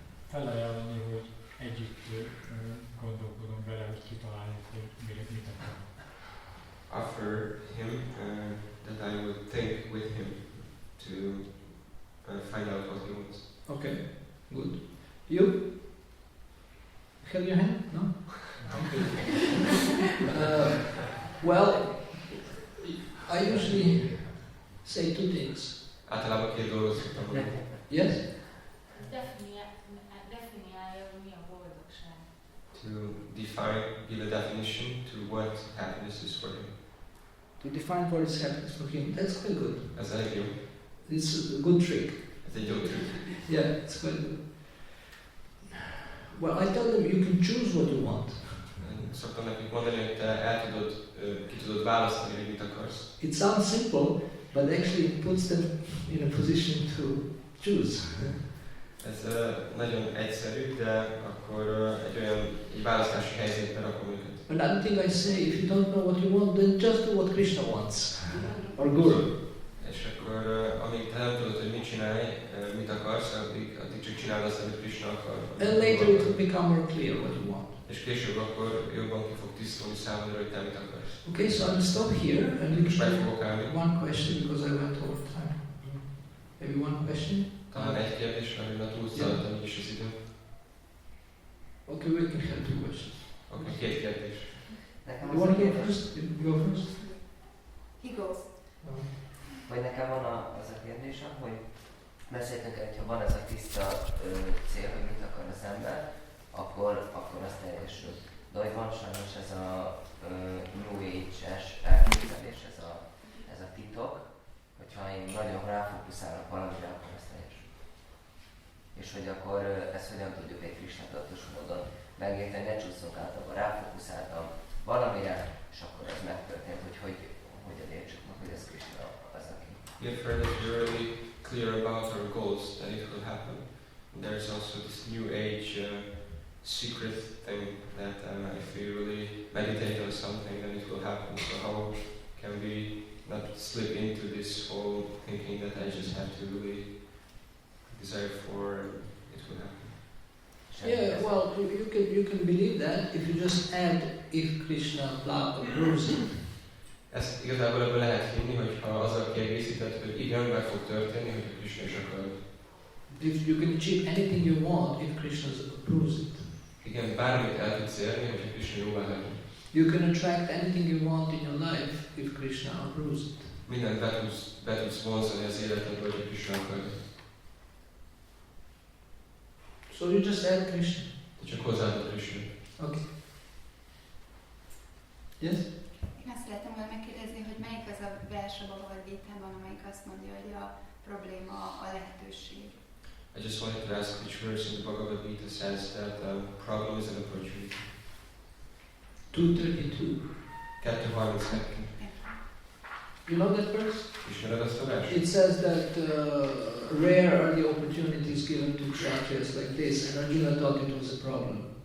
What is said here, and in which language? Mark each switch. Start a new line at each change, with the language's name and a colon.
Hungarian: Felajánlani, hogy együtt gondolkodom vele, hogy kitaláljuk, hogy mit akarok.
English: Offer him that I would think with him to find out what he wants. Okay. Good. You? Have your hand? No? Okay. Well, I usually say two things.
Hungarian: Általában két dolgot szoktam mondani.
English: Yes?
Hungarian: Definiálja, hogy mi a boldogság.
English: To give a definition to what happiness is for him. To define what is happiness for him. That's quite good.
Hungarian: Ez elég jó.
English: It's a good trick.
Hungarian: Ez egy jó trükk.
English: Yeah, it's quite good. Well, I tell them you can choose what you want.
Hungarian: Szoktam nekik mondani, hogy te ki tudod választani, hogy mit akarsz.
English: It sounds simple, but actually it puts them in a position to choose.
Hungarian: Ez nagyon egyszerű, de akkor egy választási helyzetbe rakom őket.
English: Another thing I say, if you don't know what you want, then just do what Krishna wants, or Guru.
Hungarian: És akkor amíg te nem tudod, hogy mit csinálj, mit akarsz, addig csak csináld azt, amit Krishna akar.
English: And later it will become more clear what you want.
Hungarian: És később akkor jobban ki fog tisztulni számodra, hogy te mit akarsz.
English: Okay, so I'll stop here and we
Hungarian: Most meg
English: can
Hungarian: fogok állni.
English: one question because I went over time. Maybe one question?
Hungarian: Talán egy kérdés, mert már túlszaladtam így is az idő.
English: Okay, we can have two questions.
Hungarian: Oké, két kérdés. Nekem
English: You
Hungarian: az a
English: want to go
Hungarian: kérdés,
English: first? You go first? He goes.
Hungarian: vagy nekem van az a kérdésem, hogy beszéltünk el, hogyha van ez a tiszta cél, hogy mit akar az ember, akkor az teljesül. De hogy van sajnos ez a New Age-es elképzelés, ez a titok, hogyha én nagyon ráfókuszálok valamire, akkor az teljesül. És hogy akkor ezt hogyan tudjuk egy krishnatudatos módon megérteni, ne csúszunk át, akkor ráfókuszáltam valamire, és akkor ez megtörtént, hogy hogyan értsük meg, hogy ez Krishna az, aki.
English: We've heard that we're really clear about our goals, that it will happen. There's also this new age secret thing that if we really meditate on something, then it will happen. So how can we not slip into this whole thinking that I just have to really desire for it will happen? Yeah, well, you can believe that if you just add if Krishna approves it.
Hungarian: Ezt igazából ebből lehet hinni, hogyha azzal kiegészített, hogy igen, meg fog történni, hogy a Krishna is akar.
English: If you can achieve anything you want if Krishna approves it.
Hungarian: Igen, bármit el tudsz érni, hogyha Krishna jóvá hagyja.
English: You can attract anything you want in your life if Krishna approves it.
Hungarian: Mindent be tudsz vonzani az életedbe, hogy a Krishna akarja.
English: So you just add Krishna.
Hungarian: Csak hozzáadod Krishna.
English: Okay. Yes?
Hungarian: Én azt szeretem volna megkérdezni, hogy melyik az a vers a Bhagavad Gitában, amelyik azt mondja, hogy a probléma a lehetőség.
English: I just wanted to ask which verse in the Bhagavad Gita says that problem is an opportunity. 232. 2:32. You know that verse?
Hungarian: Ismered azt a vers?
English: It says that rare are the opportunities given to kshatriyas like this, and Arjuna thought it was a problem.